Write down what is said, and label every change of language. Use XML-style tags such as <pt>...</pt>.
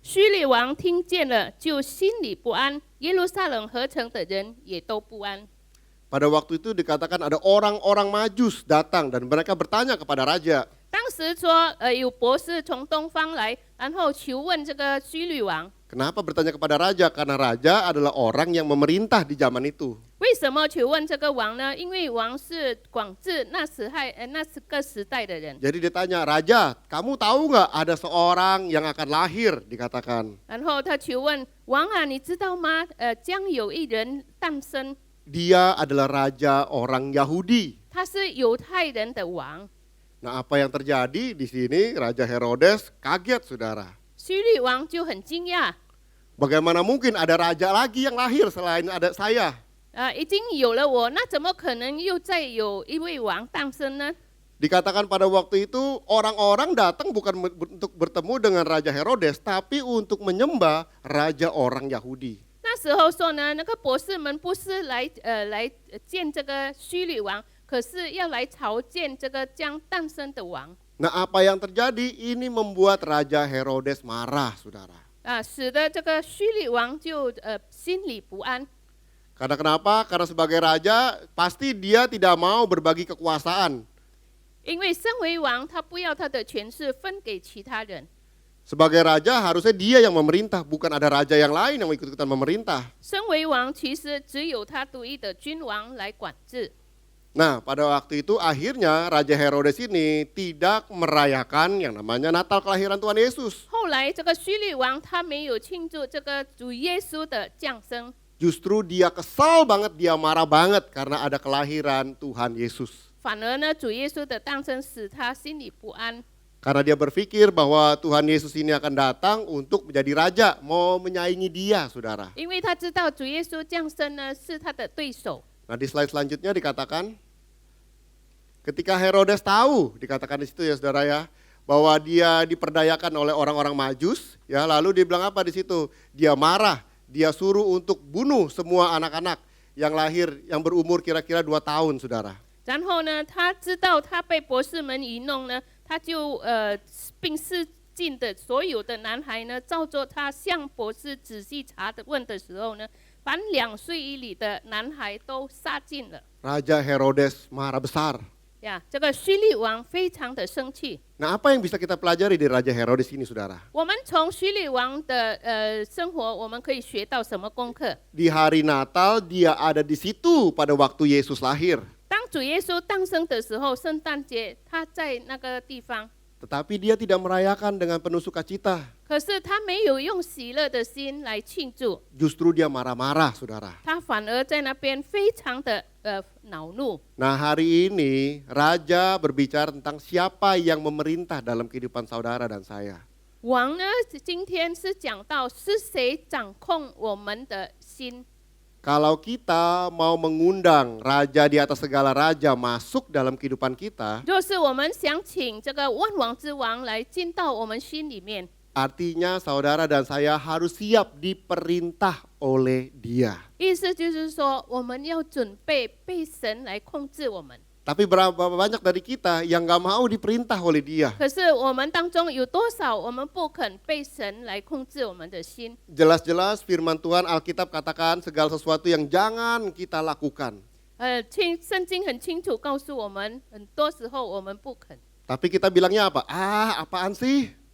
<zh>希律王听见了，就心里不安，耶路撒冷合城的人也都不安。</zh> <id>Pada waktu itu dikatakan ada orang-orang Majus datang dan mereka bertanya kepada raja.</id> <zh>当时说，有博士从东方来，然后求问这个希律王，</zh> <id>Kenapa bertanya kepada raja? Karena raja adalah orang yang memerintah di zaman itu.</id> <zh>为什么求问这个王呢？因为王是管制那个时代的人。</zh> <id>Jadi dia tanya, Raja, kamu tahu nggak ada seorang yang akan lahir? Dikatakan.</id> <zh>然后他求问王啊，你知道吗？将有一人诞生，</zh> <id>Dia adalah raja orang Yahudi.</id> <zh>他是犹太人的王。</zh> <id>Nah, apa yang terjadi di sini? Raja Herodes kaget, saudara.</id> <zh>希律王就很惊讶，</zh> <id>Bagaimana mungkin ada raja lagi yang lahir selain ada saya?</id> <zh>已经有了我，那怎么可能又再有一位王诞生呢？</zh> <id>Dikatakan pada waktu itu orang-orang datang bukan untuk bertemu dengan Raja Herodes, tapi untuk menyembah raja orang Yahudi.</id> <zh>那时候说呢，那个博士们不是来见这个希律王，可是要来朝见这个将诞生的王。</zh> <id>Nah, apa yang terjadi? Ini membuat Raja Herodes marah, saudara.</id> <zh>使得这个希律王就心里不安。</zh> <id>Karena kenapa? Karena sebagai raja pasti dia tidak mau berbagi kekuasaan.</id> <zh>因为身为王，他不要他的权势分给其他人。</zh> <id>Sebagai raja harusnya dia yang memerintah, bukan ada raja yang lain yang ikut-ikutan memerintah.</id> <zh>身为王，其实只有他独一的君王来管制。</zh> <id>Nah, pada waktu itu akhirnya Raja Herodes ini tidak merayakan yang namanya Natal kelahiran Tuhan Yesus.</id> <zh>后来这个希律王他没有庆祝这个主耶稣的降生，</zh> <id>Justru dia kesal banget, dia marah banget karena ada kelahiran Tuhan Yesus.</id> <zh>反而呢，主耶稣的诞生使他心里不安，</zh> <id>Karena dia berpikir bahwa Tuhan Yesus ini akan datang untuk menjadi raja, mau menyaingi dia, saudara.</id> <zh>因为他知道主耶稣降生呢是他的对手。</zh> <id>Nah, di slide selanjutnya dikatakan, ketika Herodes tahu, dikatakan di situ ya saudara ya, bahwa dia diperdayakan oleh orang-orang Majus, ya lalu dia bilang apa di situ? Dia marah, dia suruh untuk bunuh semua anak-anak yang lahir, yang berumur kira-kira 2 tahun, saudara.</id> <zh>然后呢，他知道他被博士们愚弄呢，他就并试尽的所有的男孩呢，照着他向博士仔细查的问的时候呢，凡2岁以里的男孩都杀尽了。</zh> <id>Raja Herodes marah besar.</id> <zh>呀，这个希律王非常的生气。</zh> <id>Nah, apa yang bisa kita pelajari dari Raja Herodes ini, saudara?</id> <zh>我们从希律王的生活，我们可以学到什么功课？</zh> <id>Di hari Natal dia ada di situ pada waktu Yesus lahir.</id> <zh>当主耶稣诞生的时候，圣诞节他在那个地方，</zh> <id>Tetapi dia tidak merayakan dengan penuh sukacita.</id> <zh>可是他没有用喜乐的心来庆祝，</zh> <id>Justru dia marah-marah, saudara.</id> <zh>他反而在那边非常的恼怒。</zh> <id>Nah, hari ini Raja berbicara tentang siapa yang memerintah dalam kehidupan saudara dan saya.</id> <zh>王呢，今天是讲到是谁掌控我们的心。</zh> <id>Kalau kita mau mengundang Raja di atas segala raja masuk dalam kehidupan kita,</id> <zh>若是我们想请这个万王之王来进到我们心里面，</zh> <id>artinya saudara dan saya harus siap diperintah oleh Dia.</id> <zh>意思就是说，我们要准备被神来控制我们。</zh> <id>Tapi berapa banyak dari kita yang gak mau diperintah oleh Dia?</id> <zh>可是我们当中有多少我们不肯被神来控制我们的心？</zh> <id>Jelas-jelas firman Tuhan Alkitab katakan segala sesuatu yang jangan kita lakukan.</id> <zh>圣经很清楚告诉我们，很多时候我们不肯。</zh> <id>Tapi kita bilangnya apa? Apaan sih?</id>